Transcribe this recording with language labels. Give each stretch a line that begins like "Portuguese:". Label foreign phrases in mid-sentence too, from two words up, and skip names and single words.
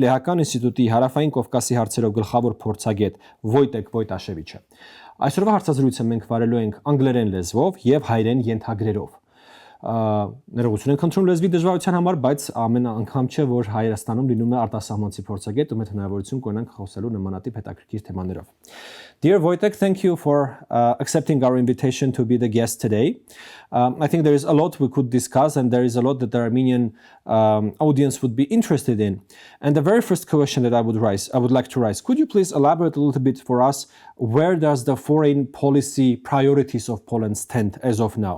Armenian: Լեհական ինստիտուտի Հարավային Կովկասի հարցերով գլխավոր փորձագետ Վոյզեխ Վոյտասևիչը։ Այսօրվա հարցազրույցը մենք վարելու ենք անգլերեն լեզվով եւ հայերեն ենթագրերով։ Ներողություն ենք խնդրում լեզվի դժվարության համար, բայց ամեն անգամ չէ, որ Հայաստանում լինում է արտասահմանցի փորձագետ ու մենք հնարավորություն կունենանք խոսելու նմանատիպ հետաքրքիր թեմաներով։
English: Dear Wojtek, thank you for accepting our invitation to be the guest today. I think there is a lot we could discuss and there is a lot that the Armenian audience would be interested in. And the very first question that I would like to raise, could you please elaborate a little bit for us, where does the foreign policy priorities of Poland stand as of now?